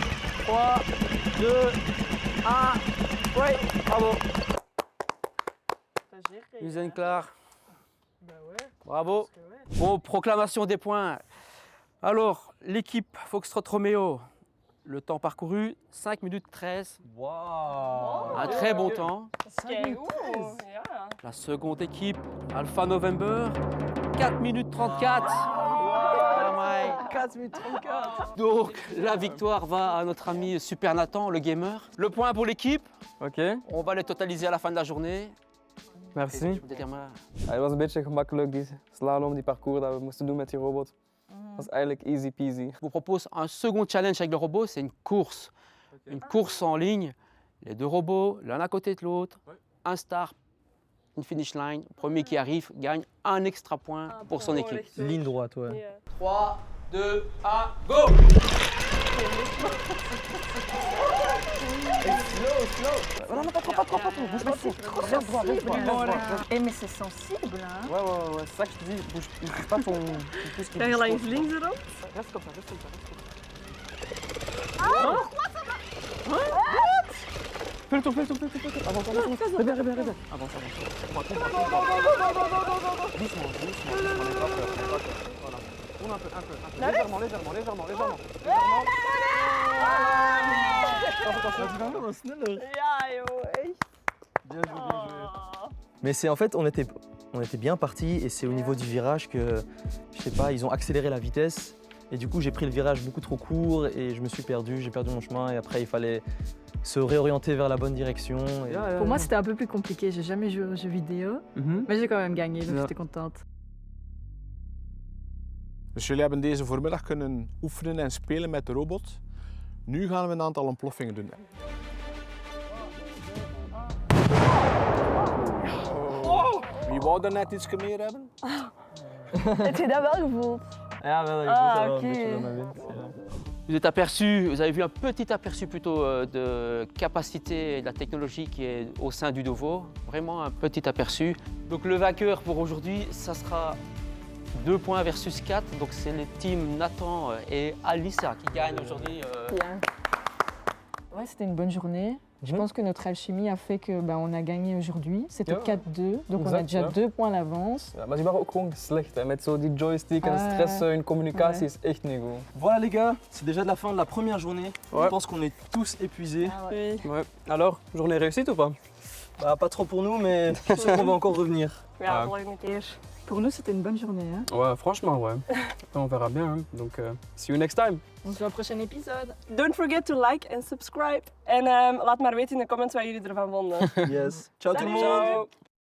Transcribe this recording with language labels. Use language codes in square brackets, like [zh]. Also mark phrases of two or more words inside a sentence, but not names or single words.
[fr] 3, 2, 1. Oui, bravo. Mise en clair. Bravo. Bon, proclamation des points. Alors, l'équipe Foxtrot Romeo, Le temps parcouru, 5 minutes 13. Waouh. Un très bon temps. [nl] Kijk, oeh, ja. [fr] La seconde équipe, Alpha November, 4 minutes 34. Ah, ouais. 4 minutes 34. Donc la victoire va à notre ami Super Nathan, le gamer. Le point pour l'équipe, [nl] Oké, [fr] on va les totaliser à la fin de la journée. merci. [nl] Je moet dit maar. Hij was een beetje gemakkelijk, die slalom, die parcours dat we moesten doen met die robot. Dat was eigenlijk [en] easy peasy. [fr] Je vous propose un second challenge avec le robot, c'est une course. Une course en ligne. Les deux robots, l'un à côté de l'autre. Un start, une finish line. Premier qui arrive gagne un extra point pour son équipe. Ligne droite, ouais. [nl] Ja. [fr] 3, 2, 1, go! Eh, mais c'est sensible, hein. Ouais, ouais, ouais, c'est ça que je te dis, bouge pas ton pouce qui [nl] Ga je [fr] bouge [nl] langs [fr] trop. [nl] links erop? [fr] Reste comme ça, reste comme ça, reste comme ça. Fais le tour, fais le tour, fais le tour. Avance, avance, avance. Reviens, reviens, reviens. Avance, avance. Doucement, doucement, n'aie pas peur, n'aie pas peur. Voilà. Tourne un peu, un peu. Légèrement, légèrement, légèrement, légèrement. [nl] Ja, joh, echt. [fr] Bien joué, bien joué. Mais c'est en fait, on était bien partis et c'est au niveau du virage que, je sais pas, ils ont accéléré la vitesse et du coup j'ai pris le virage beaucoup trop court et je me suis perdu, j'ai perdu mon chemin et après il fallait se réorienter vers la bonne direction. Et... Pour moi, c'était un peu plus compliqué. J'ai jamais joué aux jeux vidéo, mais j'ai quand même gagné, donc j'étais contente. [nl] Dus jullie hebben deze voormiddag kunnen oefenen en spelen met de robot. Nu gaan we een aantal ontploffingen doen. Wie wou er net iets meer hebben? Heb je dat wel gevoeld? Ja, wel, ik Ah, voel wel oké. een beetje [fr] dans ma [nl] wind. [fr] Vous êtes aperçu, vous avez vu un petit aperçu plutôt de capacité et de la technologie qui est au sein du Dovo. Vraiment un petit aperçu. Donc le vainqueur pour aujourd'hui, ça sera 2 points versus 4. Donc c'est le team Nathan et Alissa qui gagnent aujourd'hui. Bien. Ouais, c'était une bonne journée. Je pense que notre alchimie a fait que on a gagné aujourd'hui. C'était [nl] Ja. [fr] 4-2, donc on a Exact, déjà [nl] ja. [fr] 2 points d'avance. [nl] Ja, maar die waren ook gewoon slecht, hè. Met zo die joystick en stress, hun communicatie is echt niet goed. [fr] Voilà les gars, c'est déjà de la fin de la première journée. Ouais. Je pense qu'on est tous épuisés. Oui. Ouais. Alors, journée réussite ou pas? Bah, pas trop pour nous, mais je suis sûr qu'on va encore revenir. [nl] Ja, [fr] Ah. [nl] volgende keer. [fr] Pour nous, c'était une bonne journée. Hein. Ouais, franchement, ouais. On verra bien, hein. Donc, [en] see you next time. [fr] On se voit au prochain épisode. [en] Don't forget to like and subscribe. [nl] En laat maar weten in de comments wat jullie ervan vonden. Yes. [fr] Ciao tout le Salut. monde. Ciao.